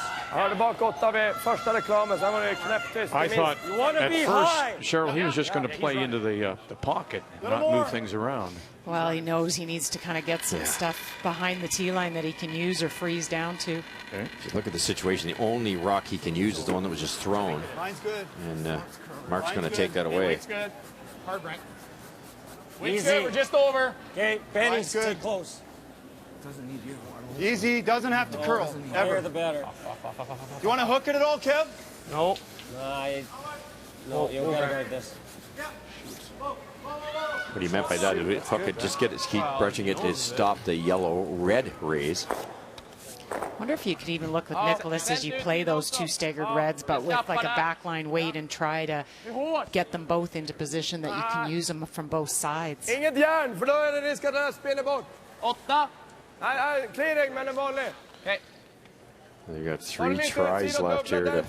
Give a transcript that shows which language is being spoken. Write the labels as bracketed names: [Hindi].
[Swedish] Jag hörde bakåt vid första reklamen, sen var det knäpptyst. [English] I thought at first, Cheryl, he was just going to play into the pocket, not move things around. Well, he knows he needs to kind of get some stuff behind the tee line that he can use or freeze down to. Okay. If you look at the situation, the only rock he can use is the one that was just thrown. Line's good. And Mark's going to take that away. Weight's good. Hard, Brent. Weight's good. We're just over. Okay, Benny's good. too close. Doesn't need you. Easy. Doesn't have to curl. Ever. The better. Do you want to hook it at all, Kev? No. No, you gotta guard this. What he meant by that is hook it, just keep brushing it to stop the yellow-red rays. Wonder if you could even look with Niklas as you play those two staggered reds, but with like a backline weight and try to get them both into position that you can use them from both sides. [Swedish] Inget järn, för då är det risk att den här spinner bort. 8. Nej, clearing, men en vanlig. Okej. [English] They got 3 tries left here to